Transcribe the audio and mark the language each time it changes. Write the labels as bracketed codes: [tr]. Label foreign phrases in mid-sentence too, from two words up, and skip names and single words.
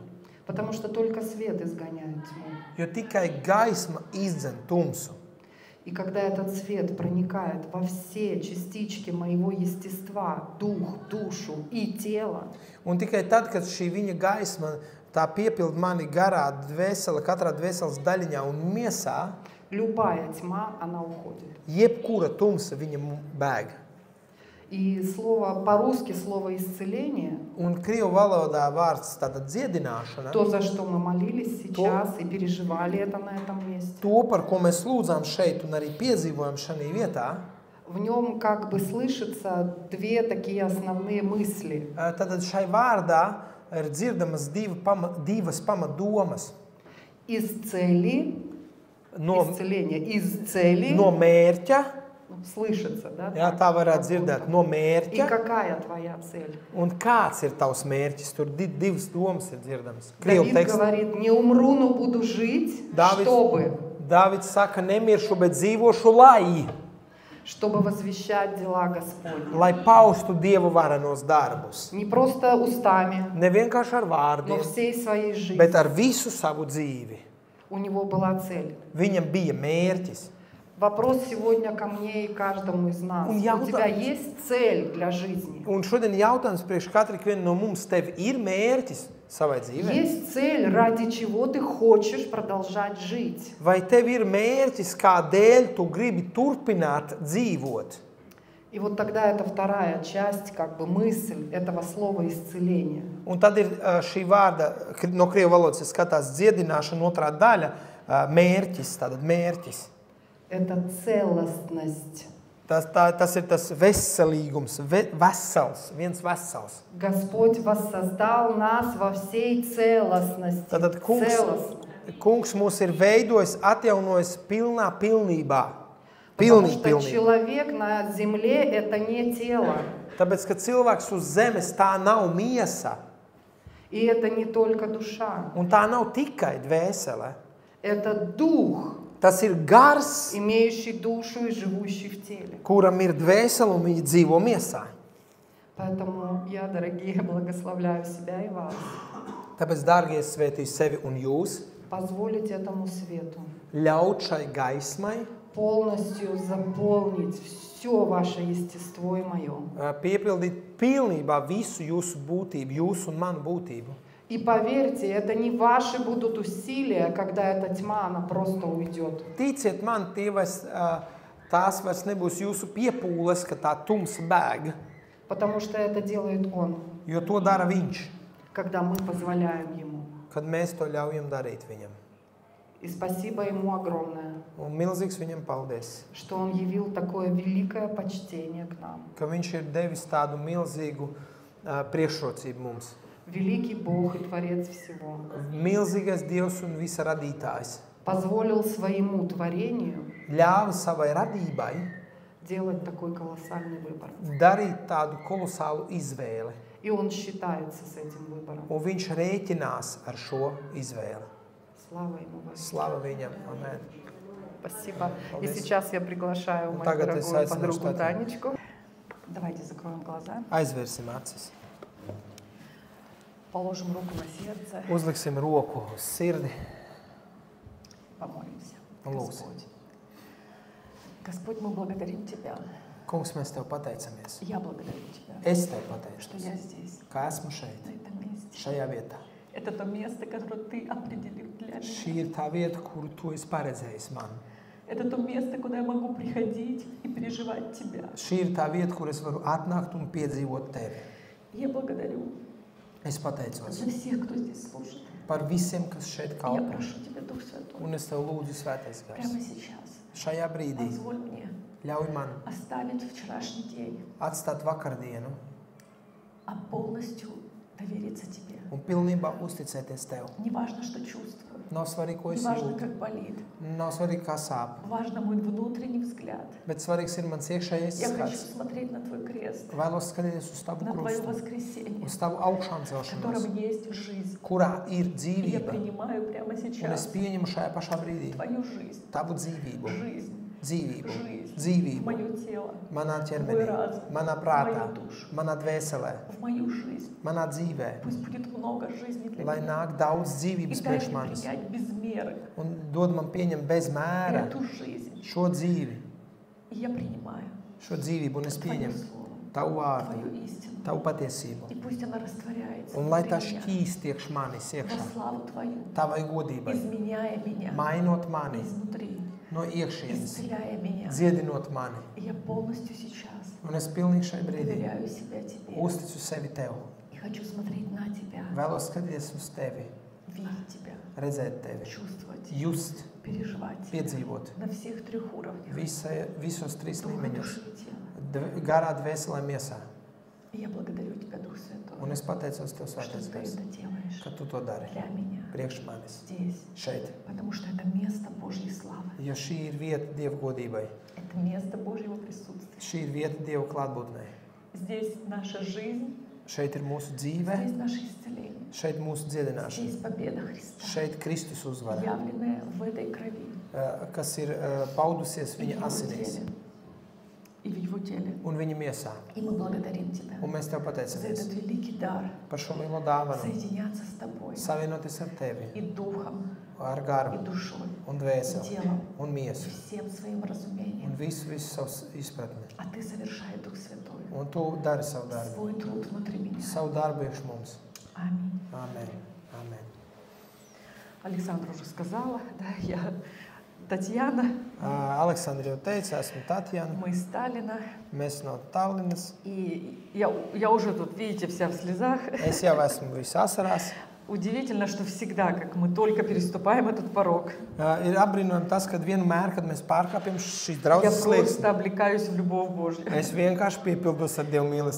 [ru] Потому что только свет изгоняет тьму. [lv] Jo tikai gaisma izdzen tumsu. [ru] И когда этот свет проникает во все частички моего естества, дух, душу и тело, [lv] Un tikai tad, kad šī viņa gaisma tā piepild mani garā dvēsele, katrā dvēseles daļiņā un miesā, [ru] любая тьма, она уходит. [lv] jebkura tumsa viņa bēg. [ru] И слово по-русски, слово исцеление, [lv] Un krievu valodā vārds tāda dziedināšana, [ru] то, за что мы молились сейчас и переживали это на этом месте, [lv] to, par ko mēs lūdzām šeit un arī piedzīvojam šajā vietā, [ru] в нем как бы слышатся две такие основные мысли. [lv] tad šai vārdā ir dzirdamas divas pamatdomas. [ru] Из цели, исцеление, из цели, [lv] No mērķa, [ru] слышится, да? [lv] jā, tā varētu dzirdēt, no [ru] И [lv] mērķa, [ru] какая твоя цель? [lv] un kāds ir tavs mērķis, tur divas domas ir dzirdamas. Krievu [ru] Давид [lv] teksts. [ru] говорит, не умру, но буду жить, Давид- чтобы [lv] Dāvids saka, nemiršu, bet dzīvošu, [ru] чтобы возвещать дела Господни. [lv] lai paustu Dievu varenos darbus. [ru] Не просто устами, [lv] Ne vienkārši ar [ru] но [lv] vārdiem, [ru] всей своей жизнью. [lv] bet ar visu savu dzīvi. [ru] У него была цель. [lv] Viņam bija mērķis. [ru] Вопрос сегодня ко мне и каждому из нас. [lv] Un [ru] У тебя есть цель для жизни? [lv] Un šodien jautājums priekš katru vienu no mums, tev ir mērķis savai dzīvei? [ru] Есть цель, ради чего ты хочешь продолжать жить? [lv] Vai tev ir mērķis, kādēļ tu gribi turpināt dzīvot? [ru] И вот тогда это вторая часть, как бы мысль этого слова исцеления. [lv] Un tad ir šī vārda, no krievu valodas skatās dziedināšana, otrā daļa, mērķis, tātad mērķis. [ru] Это целостность. [lv] Tas ir tas veselīgums, vesels, viens vesels. [ru] Господь воссоздал нас во всей целостности. [lv] Tātad [ru] Целостно. [lv] kungs mūs ir veidojis, atjaunojis pilnībā. [ru] Потому что [lv] Pilnīgi. [ru] человек на земле – это не тело. [lv] Tāpēc, ka cilvēks uz zemes tā nav miesa, [ru] И это не только душа. [lv] un tā nav tikai dvēsele. [ru] Это дух, [lv] Tas ir gars, [ru] имеющий душу и живущий в теле. [lv] kuram ir dvēsele un viņa dzīvo miesā. [ru] Поэтому я, дорогие, благословляю себя и вас. [lv] Tāpēc, dārgie, svētīju sevi un jūs, [ru] Позволить этому свету [lv] ļaut šai gaismai [ru] полностью заполнить все ваше естество и мое. [lv] Piepildīt pilnībā visu jūsu būtību, jūsu un manu būtību. [ru] И поверьте, это не ваши будут усилия, когда эта тьма, она просто уйдет. [lv] Ticiet man, tās vairs nebūs jūsu piepūles, ka tā tumsa bēg, [ru] Потому что это делает Он, [lv] jo to dara viņš, [ru] когда мы позволяем Ему. [lv] kad mēs to ļaujam darīt viņam. [ru] И спасибо Ему огромное, [lv] Un milzīgs viņam paldies, [ru] что Он явил такое великое почтение к нам. [lv] ka viņš ir devis tādu milzīgu priekšrocība mums. [ru] Великий Бог и Творец всего [lv] Milzīgais Dievs un visa radītājs [ru] позволил своему творению [lv] ļāva savai radībai [ru] делать такой колоссальный выбор. [lv] darīt tādu kolosālu izvēli. [ru] И он считается с этим выбором. [lv] Un viņš rēķinās ar šo izvēli. [ru] Слава ему. [lv] Slava viņam. Amen. [ru] Спасибо. И сейчас я приглашаю мою [lv] Tagad es [ru] дорогую [lv] aicinu [ru] подругу [lv] štatā. [ru] Танечку. Давайте закроем глаза. [lv] Aizvērsim acis. [ru] Положим руку на сердце. [lv] Uzliksim roku uz sirdi [ru] Помолимся. [lv] un lūksim. [ru] Господь. Господь, мы благодарим Тебя. [lv] Kungs, mēs Tev pateicamies. [ru] Я благодарю Тебя, [lv] Es Tev [ru] что [lv] pateicos, [ru] я здесь, [lv] ka esmu šeit, [ru] на этом месте. [lv] šajā vietā. [ru] Это то место, которое Ты определил для меня. [lv] Šī ir tā vieta, kuru Tu esi paredzējis man. [ru] Это то место, куда я могу приходить и переживать Тебя. [lv] Šī ir tā vieta, kur es varu atnākt un piedzīvot Tevi. [ru] Я благодарю [lv] Es pateicos [ru] за всех, кто здесь служит. [lv] par visiem, kas šeit [ru] Я [lv] kalpo. [ru] прошу Тебя, Дух Святой, [lv] Un es Tev lūdzu, Svētais Gars, [ru] прямо сейчас [lv] šajā brīdī [ru] позволь мне [lv] ļauj man [ru] оставить вчерашний день, [lv] atstāt vakardienu [ru] а полностью довериться Тебе. [lv] un pilnībā uzticēties Tev. [ru] Неважно, что чувствую, [lv] Nav svarīgi, ko es [ru] неважно, [lv] jūtu, [ru] как болит, [lv] nav svarīgi, kā sāp, [ru] важно мой внутренний взгляд. [lv] bet svarīgs ir mans iekšējais [ru] Я хочу [lv] skats. [ru] смотреть на Твой крест, [lv] Vēlos skatīties uz Tavu [ru] на Твое [lv] krustu, [ru] воскресение, [lv] uz Tavu augšām [ru] в [lv] celšanos, [ru] котором есть жизнь. [lv] kurā ir [ru] И я [lv] dzīvība. [ru] принимаю прямо [lv] Un es [ru] сейчас [lv] pieņemu šajā pašā brīdī [ru] Твою жизнь, [lv] Tavu dzīvību, [ru] жизнь, [lv] dzīvību, [ru] жизнь в [lv] dzīvību [ru] мое тело, [lv] manā [ru] в мой [lv] ķermenī, [ru] разум, [lv] manā [ru] в [lv] prātā, [ru] мою душу, [lv] manā dvēselē, [ru] в мою жизнь. [lv] manā dzīvē, [ru] Пусть будет много жизни для [lv] lai [ru] меня. [lv] nāk daudz [ru] И [lv] dzīvības [ru] дай [lv] priekš [ru] мне [lv] manis [ru] принять без меры [lv] un dod man pieņemt bez mēra [ru] эту жизнь. [lv] šo dzīvi, [ru] И я принимаю [lv] šo dzīvību, un es [ru] Твое [lv] pieņemu [ru] Слово, [lv] Tavu vārdu, [ru] Твою истину. [lv] Tavu patiesību. [ru] И пусть она растворяется [lv] Un lai tā [ru] внутри меня [lv] šķīst iekš manis [ru] во [lv] iekšā, [ru] славу Твою, [lv] Tavai godībai, [ru] изменяя меня [lv] mainot mani [ru] изнутри, [lv] no iekšienes, [ru] исцеляя меня. [lv] dziedinot mani. [ru] И я полностью сейчас [lv] Un es pilnīgi šai brīdī [ru] доверяю себя Тебе. [lv] uzticu sevi Tev. [ru] И хочу смотреть на Тебя, [lv] Vēlos skatīties uz Tevi, [ru] видеть Тебя, [lv] redzēt Tevi, [ru] чувствовать, [lv] just, [ru] переживать Тебя [lv] piedzīvot [ru] на всех трех уровнях. [lv] visos trīs [ru] Духа, [lv] līmeņos, [ru] души и тела. [lv] garā, dvēselē, miesā. [ru] И я благодарю Тебя, Дух [lv] Un [ru] Святой, [lv] es pateicos Tev, [ru] что [lv] Svētais [ru] Ты [lv] Gars, [ru] это делаешь [lv] ka Tu to dari [ru] для меня [lv] priekš manis, [ru] здесь, [lv] šeit. [ru] потому что это место Божьей славы. [lv] Jo šī ir vieta Dieva godībai, [ru] Это место Божьего присутствия. [lv] šī ir vieta Dieva klātbūtnē. [ru] Здесь наша жизнь, [lv] Šeit ir mūsu dzīve, [ru] здесь наше исцеление, [lv] šeit mūsu dziedināšana, [ru] здесь победа Христа, [lv] šeit Kristus uzvara, [ru] явленная в этой крови [lv] kas ir paudusies [ru] и в [lv] viņa [ru] Его [lv] asinīs [ru] теле. И в Его теле. [lv] un viņa miesā. [ru] И мы благодарим Тебя [lv] Un mēs Tev [ru] за [lv] pateicamies [ru] этот великий дар [lv] par šo lielo dāvanu, [ru] соединяться с Тобой [lv] savienoties ar Tevi, [ru] и духом, [lv] ar [ru] и [lv] garu, [ru] душой, [lv] un [ru] и [lv] dvēseli, [ru] телом, [lv] un [ru] и [lv] miesu, [ru] всем своим разумением. [lv] un visu savus izpratni. [ru] А Ты совершай, Дух Святой, [lv] Un Tu dari savu darbu, [ru] свой труд внутри меня. [lv] savu darbu iekš mums. [ru] Аминь. [lv] Amen. Amen. [ru] Александра уже сказала, да, я Татьяна, [lv] Aleksandra jau teica, esmu Tatjana, [ru] мы из Сталина. [lv] mēs no Tallinas. [ru] И я уже тут, видите, вся в слезах. [lv] Es jau esmu viss asarās. [ru] Удивительно, что всегда, как мы только переступаем этот порог, [lv] Ir apbrīnojami tas, ka vienmēr, kad mēs pārkāpjam šīs [ru] я [lv] draudzes slieksni, [ru] просто облекаюсь в любовь Божью. [lv] es vienkārši piepildos ar Dievu mīlestību.